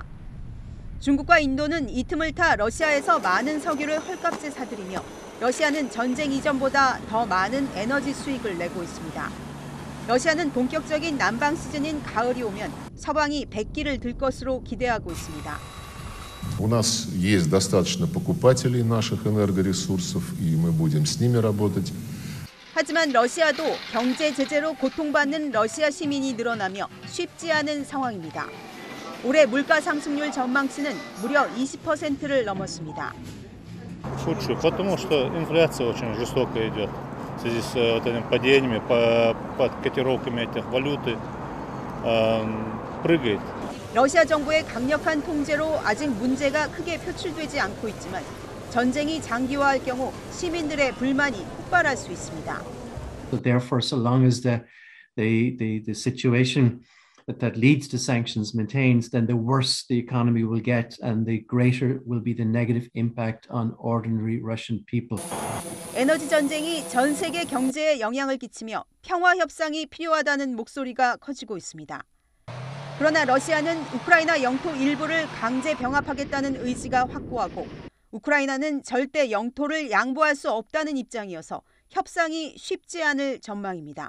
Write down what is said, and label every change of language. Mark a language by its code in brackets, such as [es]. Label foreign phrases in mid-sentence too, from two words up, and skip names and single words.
[ko] 중국과 인도는 이 틈을 타 러시아에서 많은 석유를 헐값에 사들이며 러시아는 전쟁 이전보다 더 많은 에너지 수익을 내고 있습니다. 러시아는 본격적인 난방 시즌인 가을이 오면 서방이 백기를 들 것으로 기대하고 있습니다. [ru] У нас есть достаточно покупателей наших энергоресурсов, и мы будем с ними работать. [ko] 하지만 러시아도 경제 제재로 고통받는 러시아 시민이 늘어나며 쉽지 않은 상황입니다. 올해 물가 상승률 전망치는 무려 20%를 넘었습니다. [ru] Шучу, потому что инфляция очень жестоко идет в связи с этими падениями, под котировками этих валюты прыгает. [ko] 러시아 정부의 강력한 통제로 아직 문제가 크게 표출되지 않고 있지만 전쟁이 장기화할 경우 시민들의 불만이 폭발할 수 있습니다. [en] So therefore, so long as the situation that leads to sanctions maintains, then the worse the economy will get and the greater will be the negative impact on ordinary Russian people. [ko] 에너지 전쟁이 전 세계 경제에 영향을 끼치며 평화 협상이 필요하다는 목소리가 커지고 있습니다. 그러나 러시아는 우크라이나 영토 일부를 강제 병합하겠다는 의지가 확고하고 우크라이나는 절대 영토를 양보할 수 없다는 입장이어서 협상이 쉽지 않을 전망입니다.